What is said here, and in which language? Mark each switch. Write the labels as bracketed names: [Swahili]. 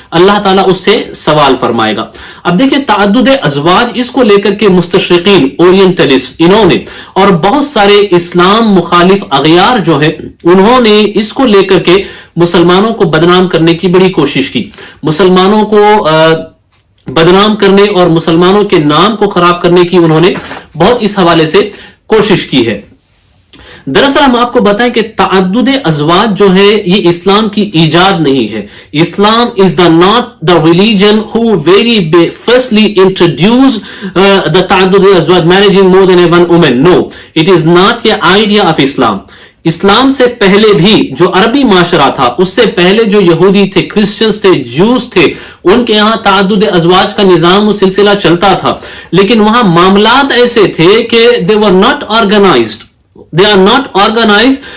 [Urdu] اللہ تعالیٰ اس سے سوال فرمائے گا. اب دیکھیں تعدد ازواج، اس کو لے کر کے مستشرقین، اورینٹلسٹ، انہوں نے اور بہت سارے اسلام مخالف اغیار جو ہے، انہوں نے اس کو لے کر کے مسلمانوں کو بدنام کرنے کی بڑی کوشش کی. مسلمانوں کو بدنام کرنے اور مسلمانوں کے نام کو خراب کرنے کی انہوں نے بہت اس حوالے سے کوشش کی ہے. دراصل ہم آپ کو بتائیں کہ تعدد ازواج جو ہے یہ اسلام کی ایجاد نہیں ہے. [English] Islam is not the religion who very firstly introduced the تعدد ازواج, marrying more than one woman. No, it is not the idea of Islam. [Urdu] اسلام سے پہلے بھی جو عربی معاشرہ تھا، اس سے پہلے جو یہودی تھے، کرسچنز تھے، جوز تھے، ان کے یہاں تعدد ازواج کا نظام و سلسلہ چلتا تھا، لیکن وہاں معاملات ایسے تھے کہ [English] they were not organized. They are not organized.